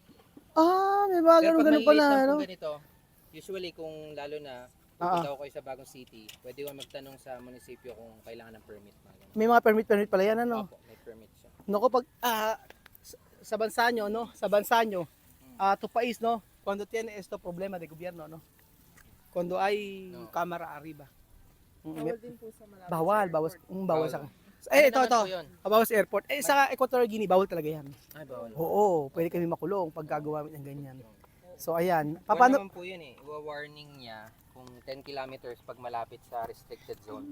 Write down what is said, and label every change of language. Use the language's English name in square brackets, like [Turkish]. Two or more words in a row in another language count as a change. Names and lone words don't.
[Filipino] May mga Pero pag ganun pala. maliliit lang po ganito, usually kung lalo na pupunta ko kayo sa bagong city, pwede ko magtanong sa munisipyo kung kailangan ng permit. May mga permit pala yan Opo, may permit siya. Naku, pag sa bansa nyo, [Spanish] to pais, cuando tiene esto problema de gobierno, Cuando hay cámara arriba. [Filipino] Bawal din po sa Malabon. Bawal sa. Ano Ito. naman po yun? Bawal sa airport. Sa Equatorial Guinea, bawal talaga yan. Ay, bawal. Oo, pwede kami makulong pag gagawa ng ganyan. So ayan, Bawal paano? naman po yun Iwa-warning niya kung 10 kilometers pag malapit sa restricted zone.